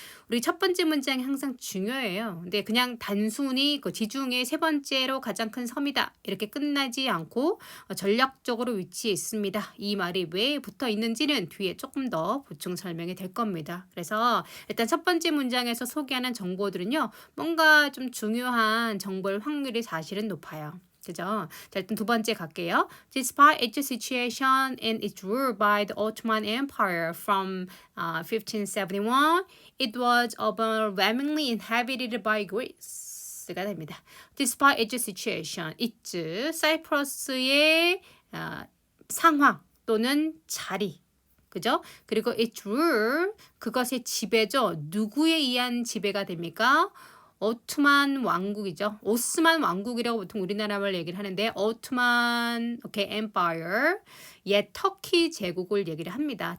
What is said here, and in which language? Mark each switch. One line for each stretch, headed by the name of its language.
Korean: 우리 첫 번째 문장이 항상 중요해요. 근데 그냥 단순히 그 지중해 세 번째로 가장 큰 섬이다 이렇게 끝나지 않고 전략적으로 위치해 있습니다. 이 말이 왜 붙어 있는지는 뒤에 조금 더 보충 설명이 될 겁니다. 그래서 일단 첫 번째 문장에서 소개하는 정보들은요. 뭔가 좀 중요한 정보일 확률이 사실은 높아요. 그죠? 자, 일단 두 번째 갈게요.
English: Despite its situation and its rule by the Ottoman Empire from 1571, it was overwhelmingly inhabited by Greece가
Korean: 됩니다.
English: Despite its situation, its
Korean: 사이프러스의 상황 또는 자리 그죠? 그리고 its rule 그것의 지배죠. 누구에 의한 지배가 됩니까? 오트만 왕국이죠. 오스만 왕국이라고 보통 우리나라 말 얘기를 하는데 오트만 empire 옛 터키 제국을 얘기를 합니다.